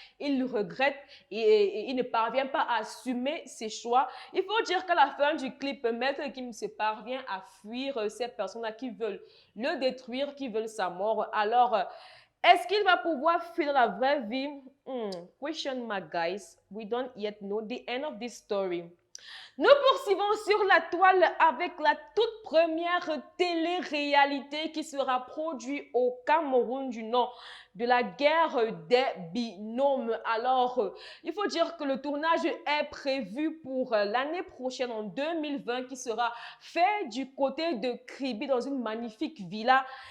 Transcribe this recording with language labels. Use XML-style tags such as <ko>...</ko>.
<fr>Il regrette et il ne parvient pas à assumer ses choix. Il faut dire qu'à la fin du clip, Maître Gims parvient à fuir ces personnes-là qui veulent le détruire, qui veulent sa mort. Alors, est-ce qu'il va pouvoir fuir la vraie vie?</fr> <en>Question mark, guys. We don't yet know the end of this story.</en> <fr>Nous poursuivons sur la toile avec la toute première télé-réalité qui sera produite au Cameroun du nom de la guerre des binômes. Alors, il faut dire que le tournage est prévu pour l'année prochaine, en 2020, qui sera fait du côté de Kribi dans une magnifique villa.</fr>